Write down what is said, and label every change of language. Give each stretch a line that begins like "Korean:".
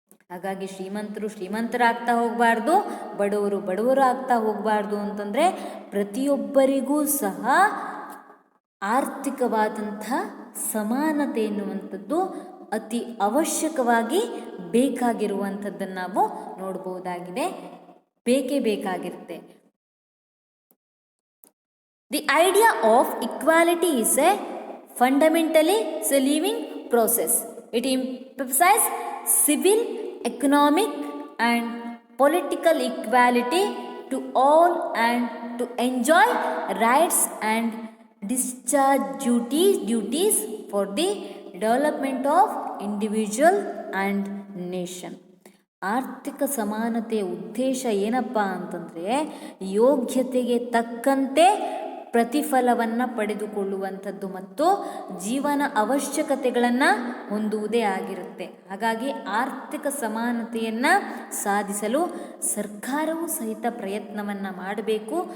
Kannada: ಹಾಗಾಗಿ ಶ್ರೀಮಂತರು ಶ್ರೀಮಂತರಾಗ್ತಾ ಹೋಗಬಾರ್ದು, ಬಡವರು ಬಡವರು ಆಗ್ತಾ ಹೋಗಬಾರ್ದು ಅಂತಂದರೆ ಪ್ರತಿಯೊಬ್ಬರಿಗೂ ಸಹ ಆರ್ಥಿಕವಾದಂಥ ಸಮಾನತೆ ಎನ್ನುವಂಥದ್ದು ಅತಿ ಅವಶ್ಯಕವಾಗಿ ಬೇಕಾಗಿರುವಂಥದ್ದನ್ನು ನಾವು ನೋಡ್ಬೋದಾಗಿದೆ, ಬೇಕೇ ಬೇಕಾಗಿರುತ್ತೆ.
English: The idea of equality is a fundamentally living process. It emphasizes civil, economic and political equality to all and to enjoy rights and discharge duties for the development of individual and nation.
Kannada: ಆರ್ಥಿಕ ಸಮಾನತೆಯ ಉದ್ದೇಶ ಏನಪ್ಪ ಅಂತಂದರೆ ಯೋಗ್ಯತೆಗೆ ತಕ್ಕಂತೆ ಪ್ರತಿಫಲವನ್ನು ಪಡೆದುಕೊಳ್ಳುವಂಥದ್ದು ಮತ್ತು ಜೀವನ ಅವಶ್ಯಕತೆಗಳನ್ನು ಹೊಂದುವುದೇ ಆಗಿರುತ್ತೆ. ಹಾಗಾಗಿ ಆರ್ಥಿಕ ಸಮಾನತೆಯನ್ನು ಸಾಧಿಸಲು ಸರ್ಕಾರವು ಸಹಿತ ಪ್ರಯತ್ನವನ್ನು ಮಾಡಬೇಕು.